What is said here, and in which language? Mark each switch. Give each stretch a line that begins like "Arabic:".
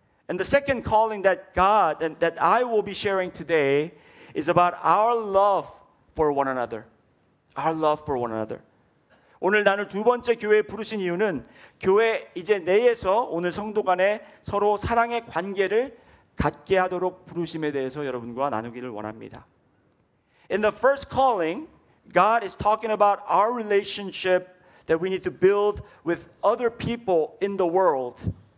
English: And the second calling that I will be sharing today is about our love for one another. Our love for one another.
Korean: 오늘 나눌 두 번째 교회에 부르신 이유는 교회 이제 내에서 오늘 성도 간에 서로 사랑의 관계를 갖게 하도록 부르심에 대해서 여러분과 나누기를 원합니다.
English: In the first calling, God is talking about our relationship that we need to build with other people in the world.